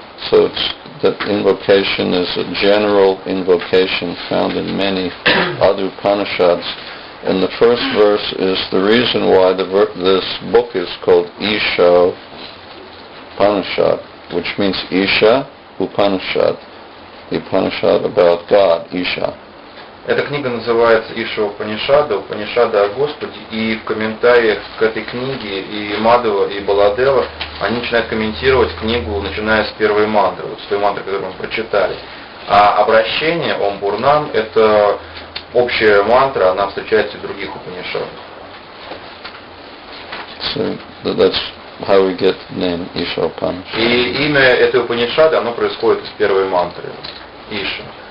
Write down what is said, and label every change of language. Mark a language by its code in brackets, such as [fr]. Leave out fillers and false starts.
[en] So that invocation is a general invocation found in many other Upanishads. And the first verse is the reason why this book is called Ишопанишад, which means Isha Upanishad, the Upanishad about God, Isha. [ru] Эта книга называется Ишопанишада, Упанишада о Господе, и в комментариях к этой книге и Мадхава, и Баладева, они начинают комментировать книгу, начиная с первой мантры, вот с той мантры, которую мы прочитали. А обращение Ом Бурнам — это общая мантра, она встречается в других Упанишадах. [en] So that's how we get the name Ишопанишад. [ru] И имя этой Упанишады, оно происходит из первой мантры, Иша.